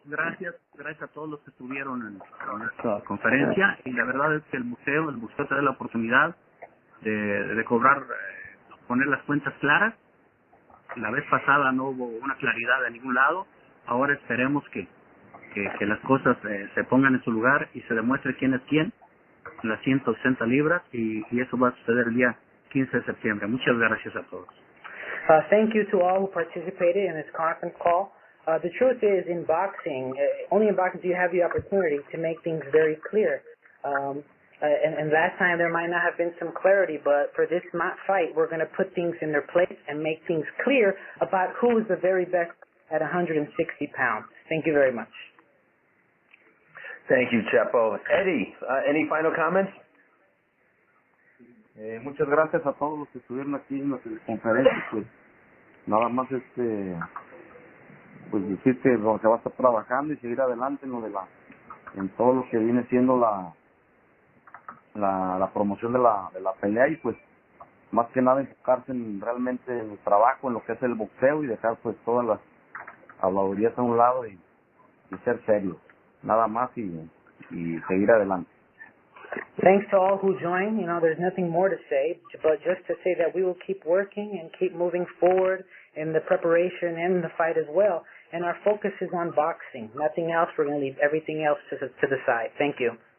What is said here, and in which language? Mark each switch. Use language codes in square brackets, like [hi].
[es] Gracias a todos los que estuvieron en esta conferencia, y la verdad es que el buceo te da la oportunidad de cobrar, poner las cuentas claras. La vez pasada no hubo una claridad de ningún lado. Ahora esperemos que las cosas se pongan en su lugar y se demuestre quién es quién. las 160 libras y eso va a suceder el día 15 de septiembre. Muchas gracias a todos. [en] Thank you to all who participated in this conference call. The truth is, in boxing, only in boxing do you have the opportunity to make things very clear. And last time there might not have been some clarity, but for this fight, we're going to put things in their place and make things clear about who is the very best at 160 pounds. Thank you very much. Thank you, Chepo. Eddie, any final comments? [es] Muchas gracias a todos los que estuvieron aquí en la conferencia. Pues nada más pues decir que se va a estar trabajando y seguir adelante en todo lo que viene siendo la promoción de la pelea, y pues más que nada enfocarse realmente en el trabajo, en lo que es el boxeo, y dejar pues todas las habladurías a un lado y ser serios, nada más, y seguir adelante. [en] Thanks to all who joined. You know, there's nothing more to say, but just to say that we will keep working and keep moving forward in the preparation and the fight as well. And our focus is on boxing. Nothing else. We're going to leave everything else to the side. Thank you.